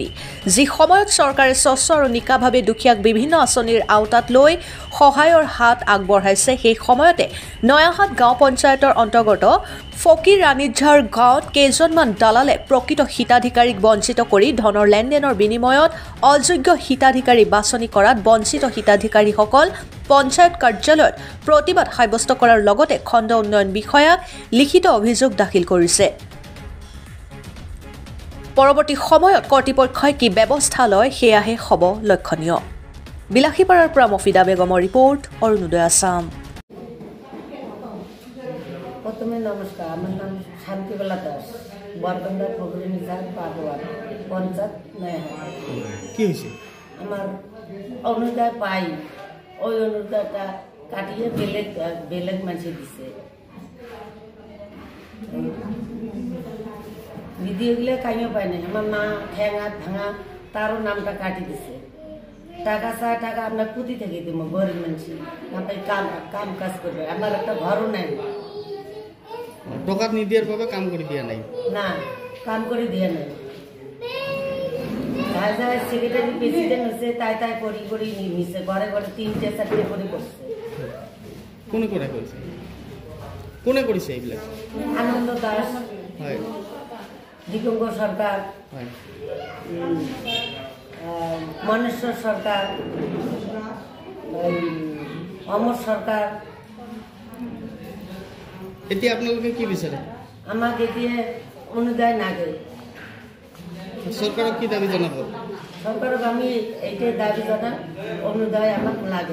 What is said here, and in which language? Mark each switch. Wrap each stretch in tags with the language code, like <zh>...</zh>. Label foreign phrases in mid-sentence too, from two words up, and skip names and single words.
<as>যি সময়ত চৰকাৰে স্বচ্ছ আৰু নিকাভাৱে দুখীয়াক বিভিন্ন আঁচনিৰ আওতাত লৈ সহায়ৰ হাত আগবঢ়াইছে, সেই সময়তে নয়াহাট গাঁও পঞ্চায়তৰ অন্তৰ্গত ফকিৰ ৰাণীঝাৰ গাঁৱত কেইজনমান দালালে প্ৰকৃত হিতাধিকাৰীক বঞ্চিত কৰি ধনৰ লেনদেনৰ বিনিময়ত অযোগ্য হিতাধিকাৰী বাছনি কৰাত বঞ্চিত হিতাধিকাৰীসকল পঞ্চায়ত কাৰ্যালয়ত প্ৰতিবাদ সাব্যস্ত কৰাৰ লগতে খণ্ড উন্নয়ন বিষয়াক লিখিত অভিযোগ দাখিল কৰিছে। পৰৱৰ্তী সময়ত কৰ্তৃপক্ষই কি ব্যৱস্থা লয় সেয়াহে হ'ব লক্ষণীয়। বিলাসীপাৰাৰ পৰা মফিদা বেগমৰ ৰিপৰ্ট, অৰুণোদয় আসাম।</as> <bn>প্রথমে নমস্কার, আমার নাম শান্তিবালা দাস, বরগন্দা ফগরিনিঝার পাদোয়ার পঞ্চায়েত নয়াহাট। কি হয়েছে? আমার অনুদায় পাই, ওই অনুদায়টা কাটিয়ে বেলেগ মানুষে দিছে। দিদি ওগুলো কাইও পাই নাই, আমার মা ঠেঙা ভাঙা তারও নামটা কাটি দিছে। টাকা চায়, টাকা আপনার কুতি থেকে দিব, গরিব মানুষ আপনি কাম কাজ করবে, আমার একটা ঘরও নেই। টাকা নিদিয়ার বাবে কাম করে দিয়া নাই? না, কাম করে দিয়া নাই। যাই যাই</bn> <en>secretary president</en> <bn>হচ্ছে তাই করি নিছে, ঘরে ঘরে 3-4 করে করছে। কোনে করে করছে? কোনে করেছে এইবিলাক? আনন্দ দাস, হয়, দিগঙ্গ সরকার, হয়, মনেশ্বর সরকার, অমর সরকার।</bn> <as>এতিয়া আপোনালোকে কি বিচাৰে?</as> <bn>আমাকে দিয়ে অনুদায় নাগে।</bn> <as>সরকারক কি দাবি জানাব?</as> <bn>সরকারক আমি এইটাই দাবি জানাম, অনুদায় আমার লাগে।</bn>